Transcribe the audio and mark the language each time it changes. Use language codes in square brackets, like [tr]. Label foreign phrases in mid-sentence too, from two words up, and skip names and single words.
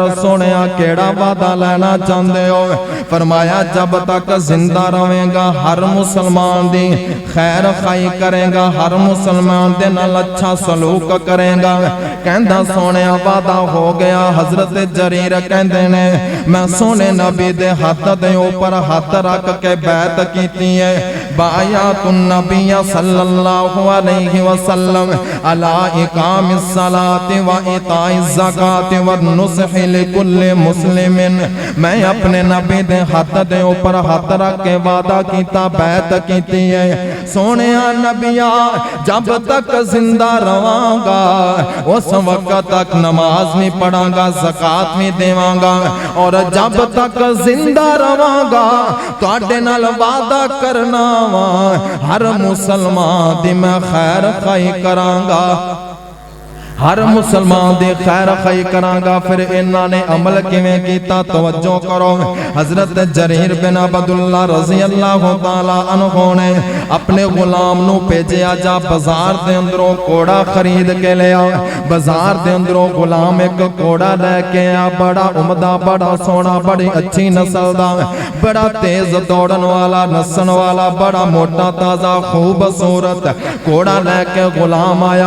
[pa] سوہنیا کیہڑا وعدہ لینا چاہتے ہو؟ فرمایا جب تک زندہ رہےگا ہر مسلمان دی خیر خواہی کرےگا، ہر مسلمان دے نال اچھا سلوک کرےگا. کہندا سوہنیا وعدہ ہو گیا۔ حضرت جریر کہندے نے میں سوہنے نبی دے ہاتھ دے اوپر ہاتھ رکھ کے بیعت کیتی ہے. [ar] بايعت النبي صلى الله عليه وسلم على إقام الصلاة وإيتاء الزكاة والنصح لكل مسلم. [pa] میں اپنے نبی دے ہاتھ دے اوپر ہاتھ رکھ کے وعدہ کیتا، بیعت کیتی ہے. سوہنیا نبیا جب تک زندہ رہانگا اس وقت تک نماز نہیں پڑھانگا، زکات نہیں دیوانگا، اور جب تک زندہ رہانگا تہاڈے نال وعدہ کرنا واں ہر مسلمان دی میں خیر خواہی کرانگا، ہر مسلمان دی خیر خواہی کرانگا. فیر انہوں نے عمل کیویں کیتا توجہ کرو۔ حضرت جریر بن عبداللہ [ar] رضي الله تعالى عنه [pa] نے اپنے غلام نوں بھیجیا جا بازار دے اندروں گھوڑا خرید کے لیا. بازار دے اندروں غلام اک گھوڑا لیکے آ، بڑا عمدہ، بڑا سوہنا، بڑی اچھی نسل دا، بڑا تیز دوڑن والا، نسن والا، بڑا موٹا تازہ خوبصورت گھوڑا لیکے غلام آیا.